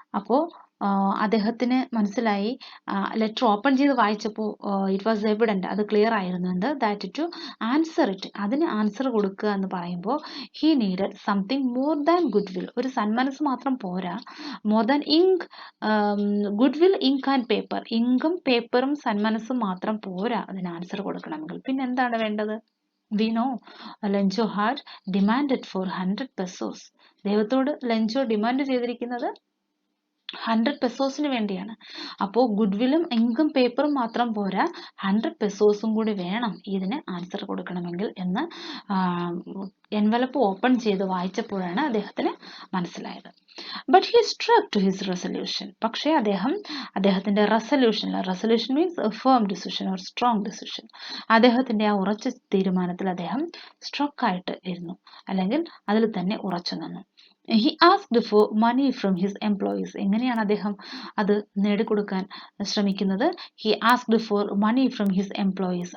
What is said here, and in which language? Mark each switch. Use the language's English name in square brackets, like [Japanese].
[Malayalam] അപ്പോൾ അദ്ദേഹത്തിന് മനസ്സിലായി, ലെറ്റർ ഓപ്പൺ ചെയ്ത് വായിച്ചപ്പോൾ [English] it was evident, [Malayalam] അത് clear ആയിരുന്നുണ്ട് [English] that to answer it, [Malayalam] അതിന് ആൻസർ കൊടുക്കുക എന്ന് പറയുമ്പോൾ [English] he needed something more than good will, [Malayalam] ഒരു സന്മനസ് മാത്രം പോരാ, [English] more than ink, good will, ink and paper, [Malayalam] ഇങ്കും പേപ്പറും സന്മനസ്സും മാത്രം പോരാ അതിന് ആൻസർ കൊടുക്കണമെങ്കിൽ. പിന്നെ എന്താണ് വേണ്ടത്? [English] We know Lencho had demanded for 100 pesos. [Malayalam] ദൈവത്തോട് ലെഞ്ചോ ഡിമാൻഡ് ചെയ്തിരിക്കുന്നത് 100 പെസോസിന് വേണ്ടിയാണ്. അപ്പോൾ ഗുഡ്വില്ലും ഇങ്കും പേപ്പറും മാത്രം പോരാ, 100 പെസോസും കൂടി വേണം ഇതിന് ആൻസർ കൊടുക്കണമെങ്കിൽ എന്ന് എൻവലപ്പ് ഓപ്പൺ ചെയ്ത് വായിച്ചപ്പോഴാണ് അദ്ദേഹത്തിന് മനസ്സിലായത്. [English] But he struck to his resolution. [Malayalam] പക്ഷേ അദ്ദേഹത്തിന്റെ resolution [English] means a firm decision or strong decision, [Malayalam] അദ്ദേഹത്തിന്റെ ആ ഉറച്ച തീരുമാനത്തിൽ അദ്ദേഹം സ്ട്രക്ക് ആയിട്ട് ഇരുന്നു അല്ലെങ്കിൽ അതിൽ തന്നെ ഉറച്ചു നിന്നു. [English] He asked for money from his employees. [Malayalam] എങ്ങനെയാണ് അദ്ദേഹം അത് നേടിക്കൊടുക്കാൻ ശ്രമിക്കുന്നത്? [English] He asked for money from his employees.